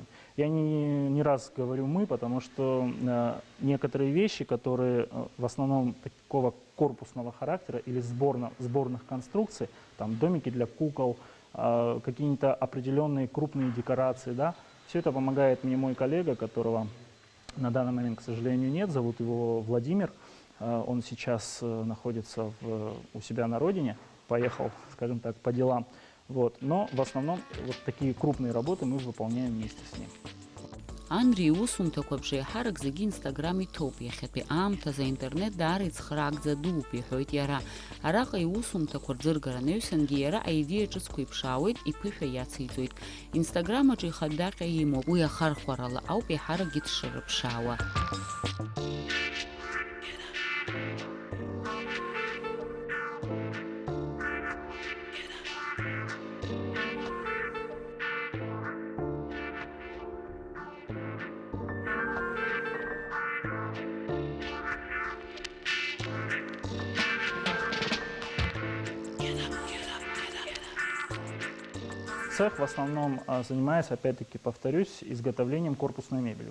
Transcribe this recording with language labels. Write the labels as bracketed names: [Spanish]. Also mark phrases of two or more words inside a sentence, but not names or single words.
[Russian] Я не раз говорю «мы», потому что некоторые вещи, которые в основном такого корпусного характера или сборных конструкций, там домики для кукол, какие-то определенные крупные декорации, да, все это помогает мне мой коллега, которого на данный момент, к сожалению, нет, зовут его Владимир. Он сейчас находится у себя на родине, поехал, скажем так, по делам. Вот. Но в основном вот такие крупные работы мы выполняем вместе с ним. [Abkhazian] Андри усумҭақәа ҳарак зегьы инстаграм иҭоуп иахьатәи аамҭазы аинтернет даара ицхраакӡа дууп иҳәоит иара. Араҟа иусумҭақәа рӡыргара анаҩсангьы иара аидеиа ҿыцқәа иԥшаауеит, иԥышәа иациҵоит. Инстаграм аҿы ихадаҟьа имоуп, уи ахархәарала ауп иаҳаракгьы дшырԥшаауа. [Russian] Цех в основном занимается, опять-таки, повторюсь, изготовлением корпусной мебели.